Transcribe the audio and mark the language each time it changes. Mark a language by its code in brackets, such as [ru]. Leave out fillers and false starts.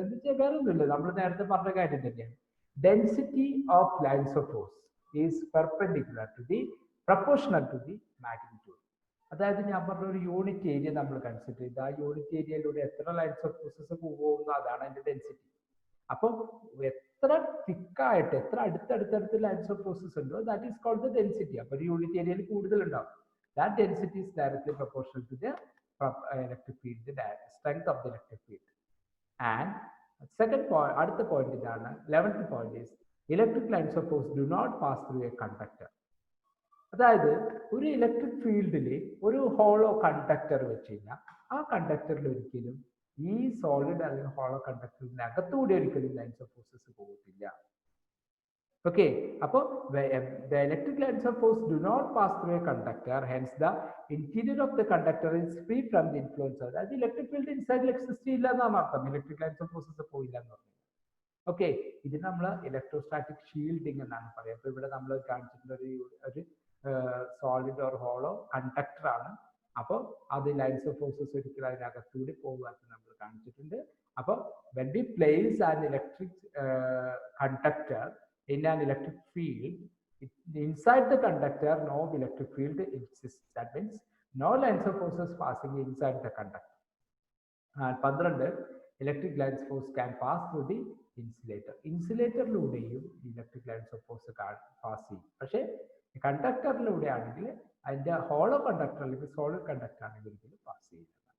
[ml] എന്ന് വെച്ചാൽ വേറെ ഒന്നുമില്ല, നമ്മൾ നേരത്തെ പറഞ്ഞ കാര്യം തന്നെയാണ്. [en] Density of lines of force is perpendicular to the proportional to the magnitude. [ml] അതായത് ഞാൻ പറഞ്ഞ ഒരു യൂണിറ്റ് ഏരിയ നമ്മൾ കൺസിഡർ ചെയ്ത് ആ യൂണിറ്റ് ഏരിയയിലൂടെ എത്ര ലൈൻസ് ഓഫ് ഫോഴ്സസ് പോകുന്നു അതാണ് അതിന്റെ ഡെൻസിറ്റി. അപ്പോൾ എത്ര തിക്കായിട്ട് എത്ര അടുത്തടുത്തടുത്ത് ലൈൻസ് ഓഫ് ഫോഴ്സസ് ഉണ്ടോ [en] That is called the density. [ml] അപ്പോൾ ഒരു യൂണിറ്റ് ഏരിയയിൽ കൂടുതൽ ഉണ്ടാവും. [en] That density is directly proportional to the electric field, the strength of the electric field. And second point, [ml] അടുത്ത point ഇതാണ്. [en] 11th point is electric lines of force do not pass through a conductor. [ml] അതായത് ഒരു electric ഫീൽഡിൽ ഒരു hollow conductor വെച്ച് കഴിഞ്ഞാൽ ആ കണ്ടക്ടറിൽ ഒരിക്കലും ഈ സോളിഡ് അല്ലെങ്കിൽ ഹോളോ കണ്ടക്ടറിന്റെ അകത്തുകൂടി ഒരിക്കലും ലൈൻസ് ഓഫ് ഫോഴ്സസ് പോകത്തില്ല. [en] Okay, [ml] അപ്പോൾ [en] the electric lines of force do not pass through a conductor, hence the interior of the conductor is free from the influence of that electric field inside exist [ml] ഇല്ല എന്നാണ് അർത്ഥം. Electric lines of forces പോയില്ല എന്ന് പറഞ്ഞു. Okay, ഇത് നമ്മൾ electrostatic shielding എന്നാണ് പറയുക. അപ്പൊ ഇവിടെ നമ്മൾ കാണിച്ചിട്ടുള്ള ഒരു സോളിഡ് ഓർ ഹോളോ കണ്ടക്ടർ ആണ്. അപ്പോൾ അത് ലൈൻസ് ഓഫ് ഫോഴ്സസ് ഒരിക്കലും അതിനകത്തൂടി പോകാത്ത നമ്മൾ കാണിച്ചിട്ടുണ്ട്. അപ്പോൾ [en] when we place an electric conductor in an electric field, inside the conductor no electric field exists. That means no lines of forces passing inside the conductor. 12 electric lines force can pass through the insulator. [ml] ഇൻസുലേറ്ററിലൂടെയും electric lines of force pass ചെയ്യും. പക്ഷേ കണ്ടക്ടറിലൂടെ ആണെങ്കിൽ അതിൻ്റെ hollow conductor അല്ലെങ്കിൽ solid conductor ആണെങ്കിൽ ഒരിക്കലും pass ചെയ്യില്ല.